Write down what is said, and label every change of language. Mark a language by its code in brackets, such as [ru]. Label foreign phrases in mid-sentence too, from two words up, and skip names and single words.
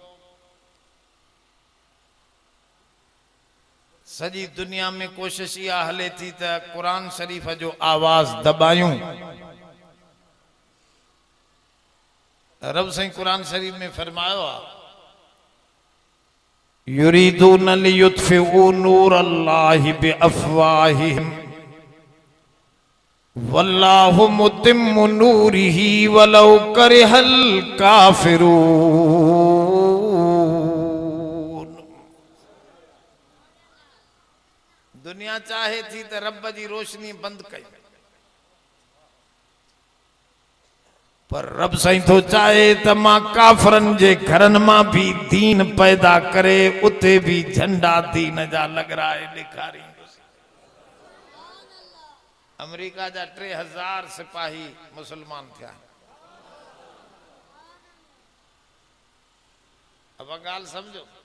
[sd] सॼी दुनिया में कोशिश इहा हले थी त कुरान शरीफ जो आवाज़ दबायूं। रब साईं कुरान शरीफ में फरमायो आहे [ar] يريدون ليطفئوا نور الله بأفواههم والله متم نوره ولو كره الكافرون. [sd] दुनिया चाहे थी तो रब जी रोशनी बंद कई, पर रब साईं तो चाहे त मां काफरन जे घरन मां भी दीन पैदा करे उते भी झंडा दीन जा लॻराए ॾेखारींदुसि। अमेरिका जा 3000 सिपाही मुसलमान थिया। अब ॻाल्हि समझो।